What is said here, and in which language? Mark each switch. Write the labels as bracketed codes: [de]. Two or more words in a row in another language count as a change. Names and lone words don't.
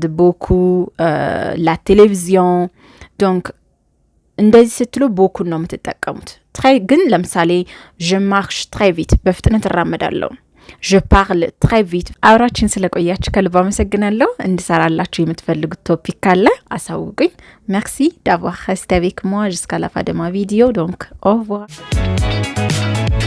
[fr] beaucoup la télévision donc [am] እንደዚህ ስትሉ ቦኩን ነው የምትጠቀሙት [fr] très [am] ግን ለምሳሌ [fr] je marche très vite [am] በፍጥነት እራመዳለሁ [fr] je parle très vite [am] አብራችን ስለቆያችሁ ከልብ አመሰግናለሁ እንድሰራላችሁ የምትፈልጉት ቶፒክ ካለ አሳውቁኝ [fr] merci d'avoir resté avec moi jusqu'à la fin de ma vidéo donc au revoir